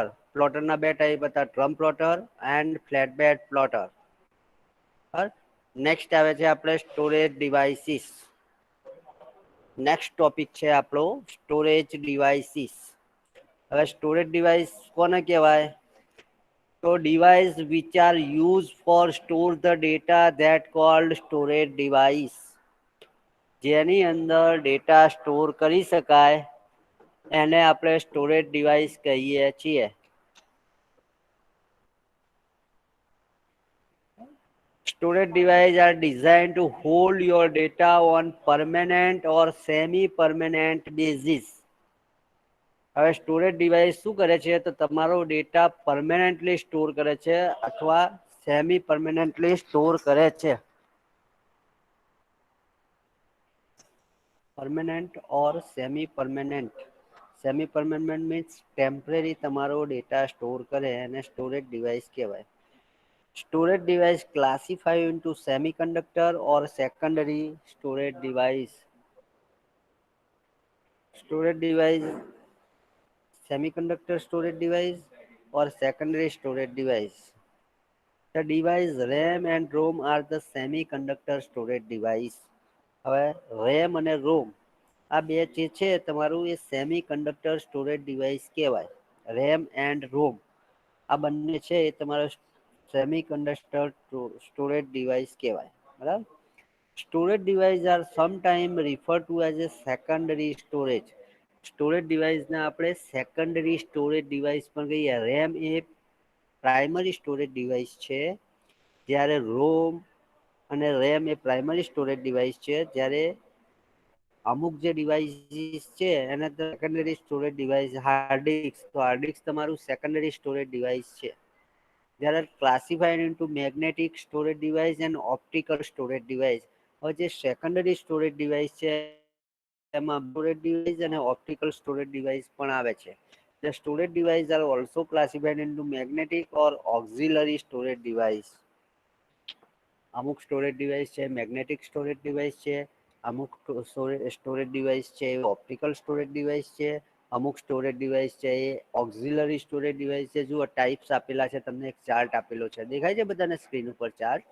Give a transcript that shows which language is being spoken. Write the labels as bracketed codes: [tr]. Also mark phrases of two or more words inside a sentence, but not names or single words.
[gu] પ્લોટરના બે ટાઈપ હતા, [en] drum plotter and flat bed plotter. [gu] નેક્સ્ટ આવે છે આપણે [en] storage devices. [gu] નેક્સ્ટ ટોપિક છે આપણો [en] storage devices. [gu] હવે [en] storage device [gu] કોને કહેવાય? [en] તો device which are used for store the data that called storage device. [gu] જેની અંદર ડેટા સ્ટોર કરી શકાય એને આપણે [en] storage device [gu] કહીએ છીએ. [en] Storage devices are designed to hold your data on permanent or semi-permanent basis. [gu] હવે [en] storage device [gu] શું કરે છે? તો તમારો ડેટા પરમેનન્ટલી સ્ટોર કરે છે અથવા [en] semi permanently [gu] સ્ટોર કરે છે. [en] permanent or semi permanent. semi permanent means temporary [gu] તમારો [en] data store [gu] કરે અને [en] storage device [gu] કહેવાય. [en] Storage device classified into semiconductor or secondary storage device. Storage device, semiconductor storage device or secondary storage device. The device RAM and ROM are the semiconductor storage device. [gu] હવે RAM અને ROM આ બે જે છે તમારું એ [en] semi conductor storage device [gu] કહેવાય. [en] RAM and ROM [gu] આ બંને છે એ તમારો [en] semi conductor storage device [gu] કહેવાય. બરાબર. [en] storage device are sometime refer to as a secondary storage. [gu] સ્ટોરેજ ડિવાઇસને આપણે [en] secondary storage device [gu] પણ કહીએ. રેમ એ [en] primary storage device [gu] છે, જ્યારે રોમ અને રેમ એ [en] primary storage device [gu] છે, જ્યારે અમુક જે ડિવાઇસીસ છે એને [en] secondary storage device hard disk, [gu] તો [en] hard disk [gu] તમારું [en] secondary storage device [gu] છે. [en] There are classified into magnetic storage device and optical storage device. [gu] હવે જે [en] secondary storage device [gu] છે એમાં [en] storage device [gu] અને [en] optical storage device [gu] પણ આવે છે. [en] The storage device are also classified into magnetic or auxiliary storage device. [gu] અમુક [en] storage device [gu] છે [en] magnetic storage device [gu] છે, અમુક [en] storage device [gu] છે [en] optical storage device [gu] છે, અમુક [en] storage device [gu] છે એ [en] auxiliary storage device [gu] છે. જુઓ ટાઈપ્સ આપેલા છે, તમને એક ચાર્ટ આપેલો છે, દેખાય છે બધાને સ્ક્રીન ઉપર ચાર્ટ?